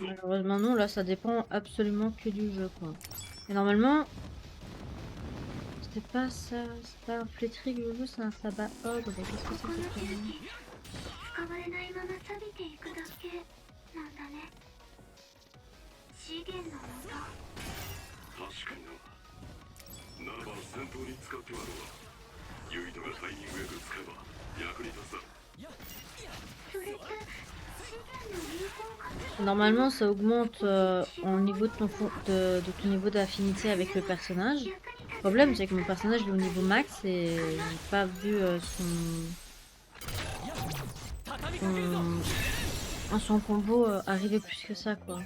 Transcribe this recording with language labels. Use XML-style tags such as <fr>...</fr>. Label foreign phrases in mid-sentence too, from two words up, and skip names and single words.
<fr>Heureusement non, là ça dépend absolument que du jeu quoi. Et normalement, c'était pas ça, c'est pas un flétri que je veux, c'est un sabbat ogre. Qu'est-ce que c'est que cette connerie?</fr> <ja>使われないまま錆びていくだけなんだね。資源の無駄。確かにな。ならば戦闘に使ってはどうだ。ユイトがタイミングよく使えば役に立つだ。それって資源の有効活用。</ja> <fr>Normalement, ça augmente en niveau de de ton niveau d'affinité avec le personnage. Le problème, c'est que mon personnage il est au niveau max et j'ai pas vu son combo arriver plus que ça quoi.</fr>